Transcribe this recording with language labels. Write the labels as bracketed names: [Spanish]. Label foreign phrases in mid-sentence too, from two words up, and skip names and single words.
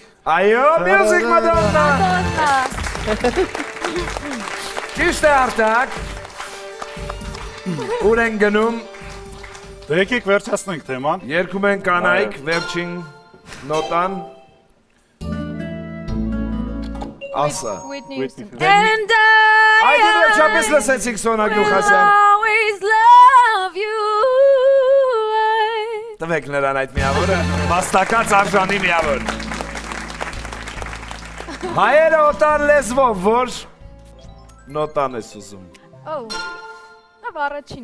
[Armenian] Այո, music Madonna։ Ճիշտ է Արտակ։ Ուր են գնում։ Դե եկեք վերջացնենք թեման։ Երկում են կանայք, վերջին նոտան։ Ասա։ Whitney Whitney [English] Houston։ And I [Armenian] Այդի վերջապես լսեցիք Սոնա Գյուխասյան։ [English] always love you։ [Armenian] Տվեք նրան այդ միավորը, վաստակած արժանի միավոր։ Հայերը օտար լեզվով, որ նոտան ես ուզում։ Լավ առաջին։